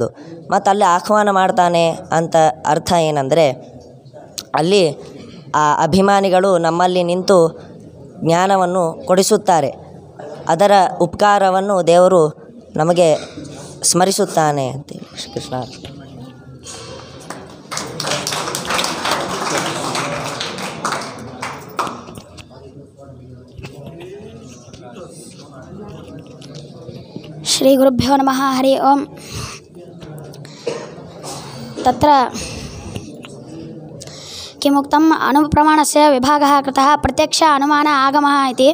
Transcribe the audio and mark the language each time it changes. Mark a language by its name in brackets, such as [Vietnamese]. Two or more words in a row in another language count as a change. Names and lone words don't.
[Kannada] ಮತ್ತು ಅಲ್ಲಿ ಆಹ್ವಾನ ಮಾಡ್ತಾನೆ ಅಂತ ಅರ್ಥ ಏನಂದರೆ, ಅಲ್ಲಿ ಆ ಅಭಿಮಾನಿಗಳು ನಮ್ಮಲ್ಲಿ ನಿಂತು ಜ್ಞಾನವನ್ನು ಕೊಡಿಸುತ್ತಾರೆ. ಅದರ ಉಪಕಾರವನ್ನು ದೇವರು ನಮಗೆ ಸ್ಮರಿಸುತ್ತಾನೆ ಅಂತೇಳಿ. ಕೃಷ್ಣ. [Sanskrit] ಶ್ರೀ ಗುರುಭ್ಯೋ ನಮಃ ಹರಿ ಓಂ. ತತ್ರ किमुक्तम् अणुप्रमाणस्य विभागः कृतः प्रत्यक्ष अनुमान आगमः इति.